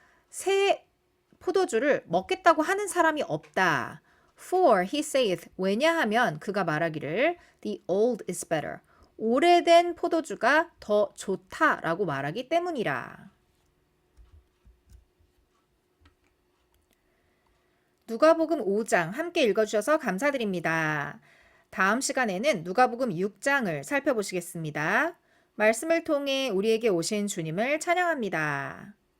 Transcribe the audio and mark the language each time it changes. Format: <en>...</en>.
<ko>새 포도주를 먹겠다고 하는 사람이 없다.</ko> <en>For he saith,</en> <ko>왜냐하면 그가 말하기를</ko> <en>the old is better.</en> <ko>오래된 포도주가 더 좋다라고 말하기 때문이라. 누가복음 5장 함께 읽어주셔서 감사드립니다. 다음 시간에는 누가복음 6장을 살펴보시겠습니다. 말씀을 통해 우리에게 오신 주님을 찬양합니다.</ko>